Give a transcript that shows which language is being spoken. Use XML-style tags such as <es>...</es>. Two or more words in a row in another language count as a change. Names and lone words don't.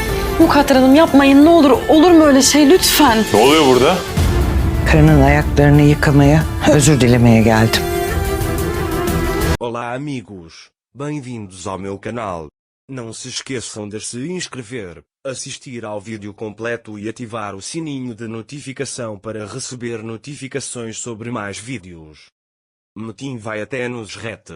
<tr>Mukadder Hanım yapmayın ne olur. Olur mu öyle şey lütfen? Ne oluyor burada? Karının ayaklarını yıkamaya, özür dilemeye geldim.</tr> <pt>Olá amigos, bem-vindos ao meu canal. Não se esqueçam de se inscrever, assistir ao vídeo completo e ativar o sininho de notificação para receber notificações sobre mais vídeos. Metin vai até Nusret.</pt>